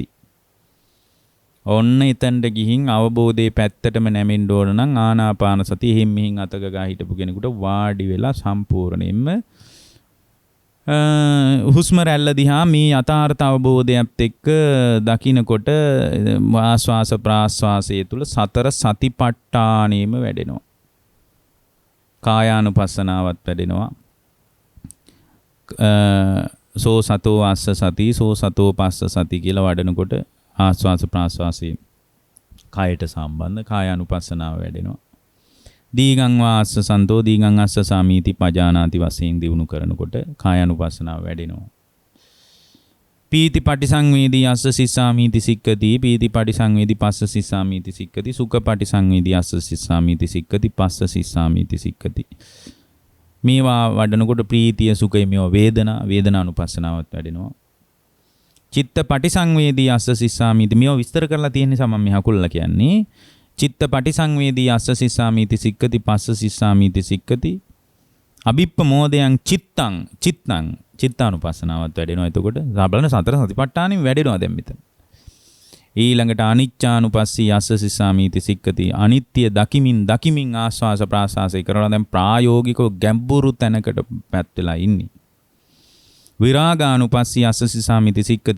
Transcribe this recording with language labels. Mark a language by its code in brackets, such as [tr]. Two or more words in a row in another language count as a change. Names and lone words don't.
[si] ඔන්න එතනට ගිහින් අවබෝධයේ පැත්තටම නැමෙන්න ඕන නම් ආනාපාන සතිය හිම් මිහින් අතක ගා හිටපු කෙනෙකුට වාඩි වෙලා සම්පූර්ණයෙන්ම හුස්ම රැල්ල දිහා මේ යථාර්ථ අවබෝධයත් එක්ක දකින්නකොට ආස්වාස ප්‍රාස්වාසයේ තුල සතර සතිපට්ඨානෙම වැඩෙනවා. කායානුපස්සනාවත් වැඩෙනවා. [pi] සෝ සතෝ අස්ස සති සෝ සතෝ පස්ස සති [si] කියලා වඩනකොට ආස්වාස ප්‍රාස්වාසයේ කායට සම්බන්ධ කායානුපස්සනාව වැඩෙනවා. [pi] දීගං වාස්ස සන්තෝ දීගං අස්ස සාමීති පජානාති [si] වශයෙන් දිනු කරනකොට කායානුපස්සනාව වැඩෙනවා. [pi] පීති පටිසංවේදී අස්ස සිස්සාමීති සික්කති පීති පටිසංවේදී පස්ස සිස්සාමීති සික්කති සුඛ පටිසංවේදී අස්ස සිස්සාමීති සික්කති පස්ස සිස්සාමීති සික්කති. [si] මේවා වඩනකොට ප්‍රීතිය සුඛය මේවා වේදනානුපස්සනාවත් වැඩෙනවා. [pi] චිත්ත පටිසංවේදී අස්ස සිස්සාමීති [si] මේවා විස්තර කරලා තියෙන නිසා මම මේ හකුල්ලා කියන්නේ. [pi] චිත්ත පටිසංවේදී අස්ස සිස්සාමීති සික්කති පස්ස සිස්සාමීති සික්කති. [si] අභිප්පමෝදයන් චිත්තානුපස්සනාවත් වැඩෙනවා. එතකොට බලන්න සතර සතිපට්ඨානෙම වැඩෙනවා දැන් මෙතන. ඊළඟට [pi] අනිච්චානුපස්සී අස්ස සිස්සාමීති සික්කති. [si] අනිත්‍ය දකිමින් ආස්වාස ප්‍රාස්වාසය කරනවා. දැන් ප්‍රායෝගිකව ගැඹුරු තැනකට පැත් වෙලා ඉන්නේ. [pi] විරාගානුපස්සී අස්ස සිස්සාමීති සික්කති.